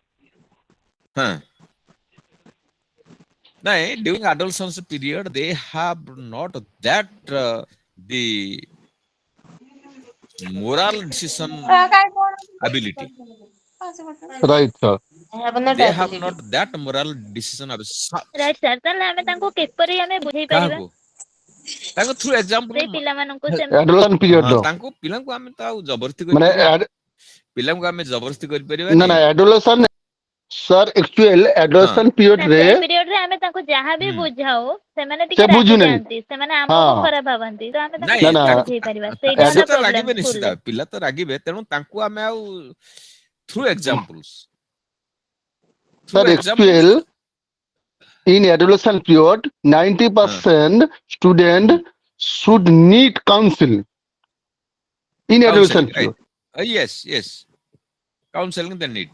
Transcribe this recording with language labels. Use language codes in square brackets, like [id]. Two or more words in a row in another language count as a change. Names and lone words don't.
[en] No, during adolescence period, they have not that the moral decision ability. Right, sir. They have not that moral decision ability. Right, sir. [or] ତାହେଲେ ଆମେ ତାଙ୍କୁ କିପରି ଆମେ ବୁଝେଇ ପାରିବା? ତାଙ୍କୁ [en] through example. [or] ସେଇ ପିଲାମାନଙ୍କୁ [en] Adolescent period. [or] ତାଙ୍କୁ ପିଲାଙ୍କୁ ଆମେ ତ ଆଉ ଜବରଦସ୍ତି କରି ପିଲାଙ୍କୁ ଆମେ ଜବରଦସ୍ତି କରି ପାରିବାନି. [en] ନା adolescent sir actual adolescent period ରେ [or] ସେଇ ପିରିୟଡ ରେ ଆମେ ତାଙ୍କୁ ଯାହା ବି ବୁଝାଉ ସେମାନେ ଟିକେ ରାଗି ଯାଆନ୍ତି, ସେମାନେ ଆମକୁ ଖରାପ ଭାବନ୍ତି, ତ ଆମେ ତାଙ୍କୁ ବୁଝେଇ ପାରିବା. ସେଇଟା ହେଲା ରାଗିବେ ପ୍ରୋବ୍ଲେମ. ନିଶ୍ଚିତ, ପିଲା ତ ରାଗିବେ, ତେଣୁ ତାଙ୍କୁ ଆମେ ଆଉ [en] through examples. Sir actual in adolescent period 90% student should need counseling in adolescent period. Yes. Counseling they need.